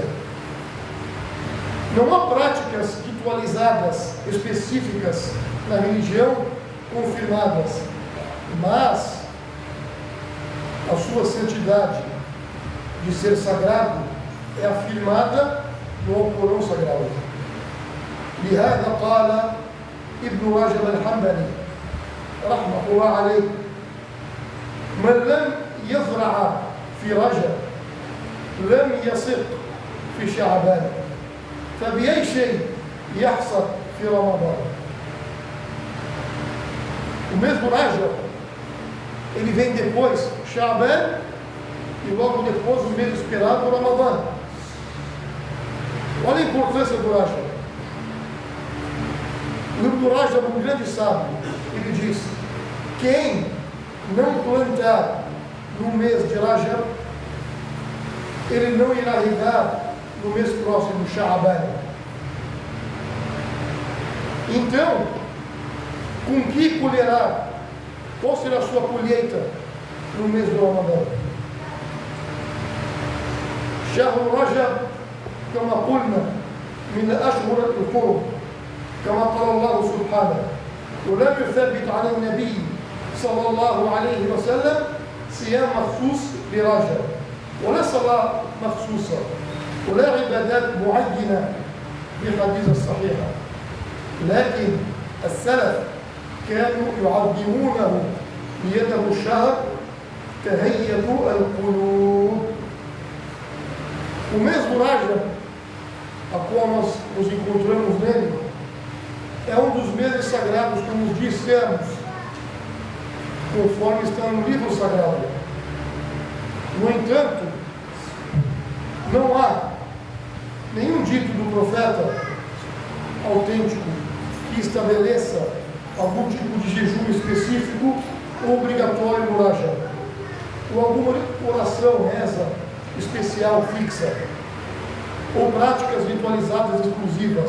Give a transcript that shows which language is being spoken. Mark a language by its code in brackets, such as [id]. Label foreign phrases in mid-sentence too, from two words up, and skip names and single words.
[pt] Não há práticas ritualizadas específicas na religião confirmadas, mas a sua santidade de ser sagrado é afirmada no Alcorão Sagrado. [ar] لهذا قال ابن رجب الحنبلي رحمه الله عليه: من لم يزرع في رجب لم يصق في شعبان، فبأي شيء يحصد في رمضان. [pt] O mesmo Rajab, ele vem depois, Sha'ban, e logo depois o mês esperado, o Ramadã. Olha a importância do Rajab. O livro do Rajab, um grande sábio, ele diz: quem não plantar no mês de Rajab, ele não irá regar no mês próximo, Sha'ban. Então, com que colherá? Qual será a sua colheita no mês do Ramadã? [ar] شهر رجب كما قلنا من أشهر الحرم، كما قال الله سبحانه: ولم يثبت عن النبي صلى الله عليه وسلم صيام مخصوص لرجب، ولا صلاة مخصوصة، ولا عبادات معينة بالحديث الصحيحة، لكن السلف كانوا يعظمونه لأنه الشهر تهيئ القلوب. [pt] O mesmo Rajab, a qual nós nos encontramos nele, é um dos meses sagrados, como dissemos, conforme está no livro sagrado. No entanto, não há nenhum dito do profeta autêntico que estabeleça algum tipo de jejum específico ou obrigatório no Rajab, ou alguma oração, reza especial fixa, ou práticas ritualizadas exclusivas.